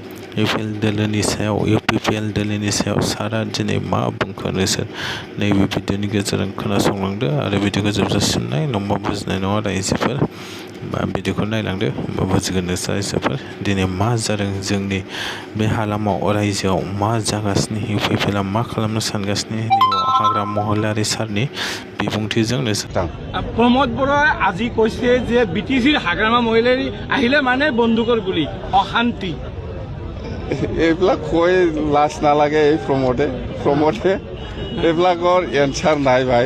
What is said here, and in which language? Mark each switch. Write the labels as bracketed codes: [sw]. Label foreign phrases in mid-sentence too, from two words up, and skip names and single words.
[brx] इउपिपिएल दोलोनि सायाव सारआ दिनै मा बुंखो नोंसोर नैबे भिडिअनि गेजेरजों खोनासंलांदो आरो भिडिअखौ जोबजासिम नाय, नङाबा बुजिनाय नङा रायजोफोर। बा भिडिअखौ नायलांदो होमबा बुजिगोन नोंसोर रायजोफोर। दिनै मा जादों जोंनि बे हालामाव रायजोआव मा जागासिनो, इउपिपिएलआ मा खालामनो सानगासिनो हाग्रामा महिलारि सारनि বিবুংটিজন [as] প্ৰমোদ বৰাই আজি কৈছে যে বিটিচিৰ হাগ্ৰামা মহিলাৰী আহিলে মানে বন্দুকৰ গুলি, অশান্তি। এইবিলাক কৈ লাজ নালাগে। এই প্ৰমোদে এইবিলাকৰ এনচাৰ নাই ভাই।